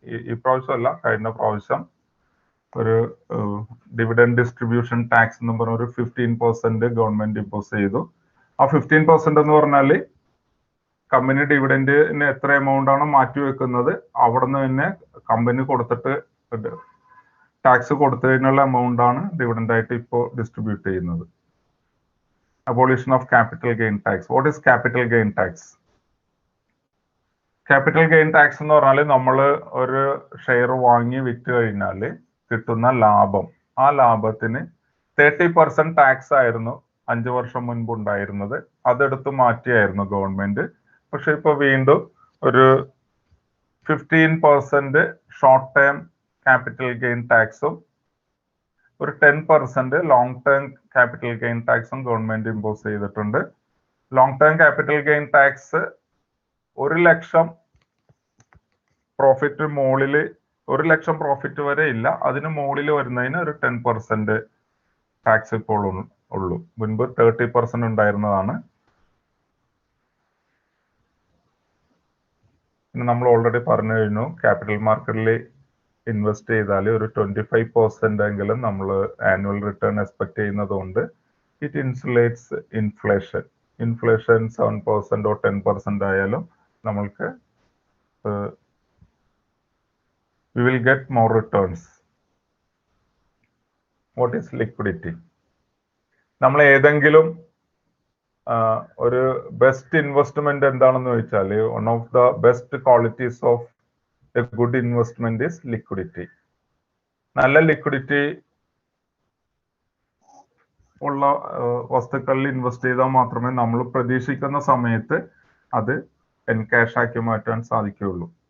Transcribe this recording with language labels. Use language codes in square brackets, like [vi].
[ml] ഈ പ്രാവശ്യമല്ല, കഴിഞ്ഞ പ്രാവശ്യം ഒരു ഡിവിഡൻഡ് ഡിസ്ട്രിബ്യൂഷൻ ടാക്സ് എന്ന് പറഞ്ഞ ഒരു 15% ഗവൺമെന്റ് ഇമ്പോസ് ചെയ്തു. ആ 15% എന്ന് പറഞ്ഞാൽ കമ്പനി ഡിവിഡൻഡിന് എത്ര എമൗണ്ട് ആണ് മാറ്റിവെക്കുന്നത് അവിടെ നിന്ന് തന്നെ കമ്പനി കൊടുത്തിട്ട് ടാക്സ് കൊടുത്തതിനുള്ള എമൗണ്ട് ആണ് ഡിവിഡൻഡ് ആയിട്ട് ഇപ്പോൾ ഡിസ്ട്രിബ്യൂട്ട് ചെയ്യുന്നത്. [en] Abolition of capital gain tax. What is capital gain tax? [ml] Capital gain tax എന്ന് പറഞ്ഞാൽ നമ്മൾ ഒരു ഷെയർ വാങ്ങി വിറ്റ് കഴിഞ്ഞാൽ കിട്ടുന്ന ലാഭം, ആ ലാഭത്തിന് 30% ടാക്സ് ആയിരുന്നു 5 വർഷം മുൻപ് ഉണ്ടായിരുന്നത്. അതെടുത്ത് മാറ്റിയായിരുന്നു ഗവൺമെന്റ്. പക്ഷെ ഇപ്പൊ വീണ്ടും ഒരു 15% ഷോർട്ട് ടേം ക്യാപിറ്റൽ ഗെയിൻ ടാക്സും ഒരു 10% ലോങ് ടേം ക്യാപിറ്റൽ ഗെയിൻ ടാക്സും ഗവൺമെന്റ് ഇമ്പോസ് ചെയ്തിട്ടുണ്ട്. Long term capital gain tax 1 ലക്ഷം പ്രോഫിറ്റ് മുകളിൽ 1 ലക്ഷം പ്രോഫിറ്റ് വരെ ഇല്ല, അതിന് മുകളിൽ വരുന്നതിന് ഒരു 10% ടാക്സ് ഇപ്പോൾ ഉള്ളൂ. മുൻപ് 30% ഉണ്ടായിരുന്നതാണ്. പിന്നെ നമ്മൾ ഓൾറെഡി പറഞ്ഞു കഴിഞ്ഞു, ക്യാപിറ്റൽ മാർക്കറ്റിൽ ഇൻവെസ്റ്റ് ചെയ്താൽ ഒരു 25% എങ്കിലും നമ്മൾ ആനുവൽ റിട്ടേൺ എക്സ്പെക്ട് ചെയ്യുന്നതുകൊണ്ട് [en] It insulates inflation. 7% or 10% [ml] ആയാലും നമ്മൾക്ക് [en] we will get more returns. What is liquidity? [ml] നമ്മൾ ഏതെങ്കിലും ഒരു ബെസ്റ്റ് ഇൻവെസ്റ്റ്മെന്റ് എന്താണെന്ന് ചോദിച്ചാൽ, [en] One of the best qualities of a good investment is liquidity. [ml] നല്ല ലിക്വിഡിറ്റി ഉള്ള വസ്തുക്കളിൽ ഇൻവെസ്റ്റ് ചെയ്താൽ മാത്രമേ നമ്മൾ പ്രതീക്ഷിക്കുന്ന സമയത്ത് അത് എൻകാഷ് ആക്കി മാറ്റാൻ സാധിക്കുകയുള്ളൂ.